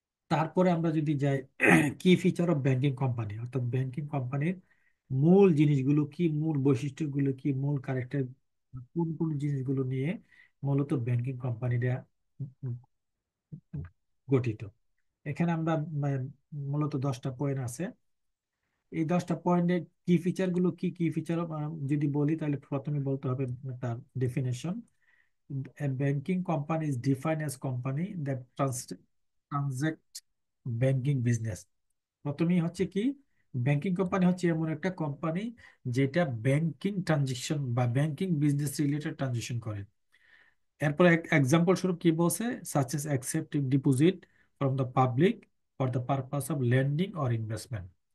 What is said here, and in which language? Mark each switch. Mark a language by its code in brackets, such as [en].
[bn] তারপরে আমরা যদি যাই, কি ফিচার অফ ব্যাংকিং কোম্পানি, অর্থাৎ ব্যাংকিং কোম্পানির মূল জিনিসগুলো কি, মূল বৈশিষ্ট্যগুলো কি, মূল ক্যারেক্টার, কোন কোন জিনিসগুলো নিয়ে মূলত ব্যাংকিং কোম্পানিটা গঠিত। এখানে আমরা মানে, মূলত 10টা পয়েন্ট আছে। এই 10টা পয়েন্টে কি ফিচার গুলো কি কি ফিচার যদি বলি, তাহলে প্রথমে বলতে হবে তার definition. [en] A banking company is defined as company that transact banking business। [bn] প্রথমেই হচ্ছে কি, ব্যাংকিং কোম্পানি হচ্ছে এমন একটা কোম্পানি যেটা ব্যাংকিং ট্রানজেকশন বা ব্যাংকিং বিজনেস রিলেটেড ট্রানজেকশন করে। এরপর এক্সাম্পল স্বরূপ কি বলছে, [en] Such as accepting deposit from the public for the purpose of lending or investment.